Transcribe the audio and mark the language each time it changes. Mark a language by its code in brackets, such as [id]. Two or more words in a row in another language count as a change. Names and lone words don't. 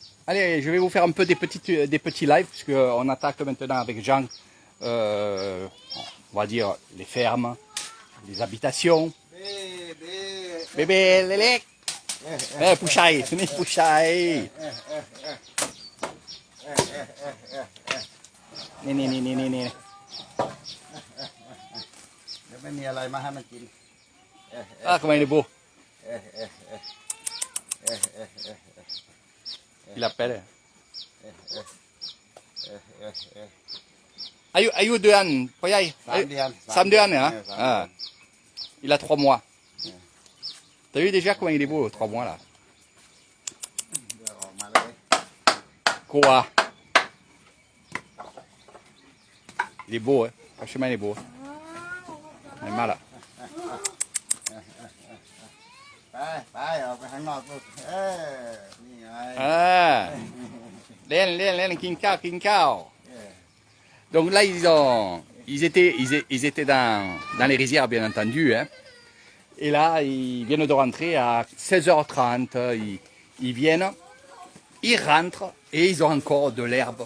[fr] Allez, je vais vous faire un peu des petits lives, puisqu'on attaque maintenant avec Jean, on va dire, les fermes, les habitations. Bébé, lélé. Pouchaille, tenez, pouchaille. Né. [th] ไม่มีอะไรมาให้มันกิน [fr] Ah, comment il est beau. Il appelle. Aïe, 2 ans, Poyaï. [th] 3 เดือน 3 ดือน, [fr] hein? Ah. Il a 3 mois. T'as vu déjà comment il est beau, 3 mois là? [th] เดี๋ยวออกมาเลย [fr] Quoi? Il est beau, hein? Franchement, il est beau. Il est mal. [th] ไปออกไปข้างนอกลูกนี่ไง [fr] Ah. Len, king cow. Donc là, ils étaient dans les rizières, bien entendu. Hein. Et là, ils viennent de rentrer à 16h30. Ils viennent, ils rentrent et ils ont encore de l'herbe.